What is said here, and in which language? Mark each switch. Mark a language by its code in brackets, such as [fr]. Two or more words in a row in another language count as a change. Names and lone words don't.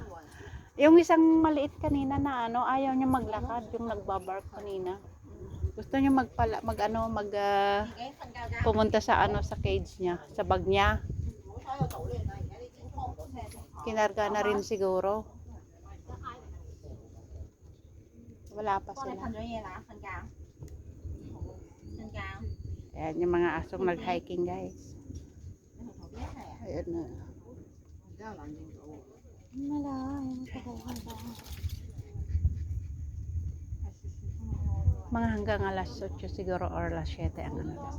[tl] Yung isang maliit kanina na ano, ayaw niya maglakad, yung nagbabark kanina. Gusto niya pumunta sa ano sa cage niya, sa bag niya. Kinarga na rin siguro. Wala pa [vi] Con này [tl] sila. [vi] phần dưới là phần cao. Phần cao. [tl] Ayan yung mga asong nag-hiking, guys. Ayan na. Mga hanggang alas 8 siguro or alas 7 ang ano.